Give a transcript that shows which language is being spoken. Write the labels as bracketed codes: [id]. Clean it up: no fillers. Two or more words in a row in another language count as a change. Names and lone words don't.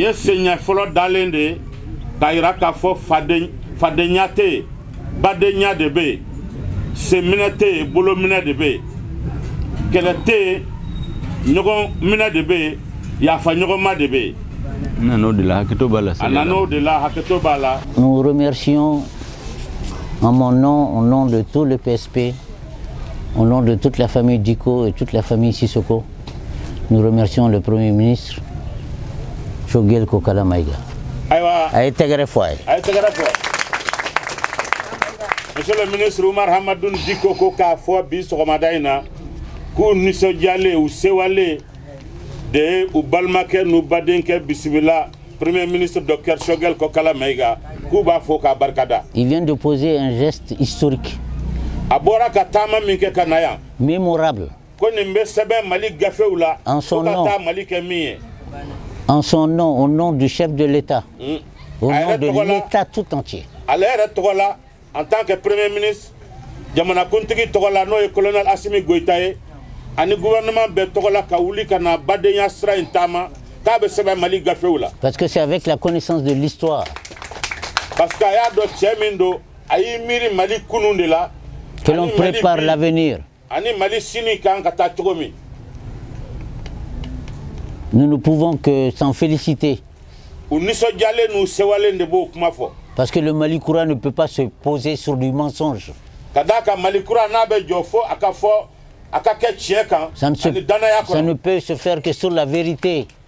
[bm] i ye senɲɛ fɔlɔ dalen de ye k'a jira k'a fɔ fadenya tɛ yen badenya de bɛ yen senminɛ tɛ yen bolominɛ de bɛ yen kɛlɛ tɛ yen ɲɔgɔn minɛ de bɛ yen yafaɲɔgɔnma de bɛ yen. n nan'o de la hakɛto b'a la. a nan'o de la hakɛto b'a la. [fr] nous remercions en mon nom, au nom de tout le PSP, au nom de toute la famille Diko et toute la famille Sisoko, nous remercions le Premier ministre Choguel Kokala Maïga. [bm] A ye tɛgɛrɛ fɔ a ye. A ye tɛgɛrɛ fɔ. [fr] Monsieur le ministre [bm] Umar Hamadoun Diko ko k'a fɔ bi sɔgɔmada in na k'u nisɔndiyalen u sewalen de ye u balimakɛ n'u badenkɛ bisimila [fr] Premier ministre [bm] Dr Choguel Kokala Maïga k'u b'a fɔ k'a barikada. [fr] Il vient de poser un geste historique. [bm] A bɔra ka taama min kɛ ka na yan. [fr] Mémorable. [bm] Ko nin bɛ sɛbɛn Mali gafew la. [fr] En son nom. [bm] Ko ka taa Mali kɛ min ye. [fr] En son nom, au nom du chef de l'État, au nom de l'État tout entier. [bm] Ale yɛrɛ tɔgɔ la [fr] en tant que Premier ministre [bm] jamanakuntigi tɔgɔ la n'o ye colonel Assimi Goïta ye ani gouvernement bɛɛ tɔgɔ la ka wuli ka na badenya sira in taama k'a bɛ sɛbɛn Mali gafew la. [fr] Parce que c'est avec la connaissance de l'histoire. Parce que [bm] a y'a dɔn cɛ min don a y'i miiri Mali kunun de la. [fr] Que l'on prépare l'avenir. [bm] Ani Mali sini kan ka taa cogo min. [fr] Nous ne pouvons que s'en féliciter. Parce que le Mali Koura ne peut pas se poser sur du mensonge. Ça ne peut se faire que sur la vérité.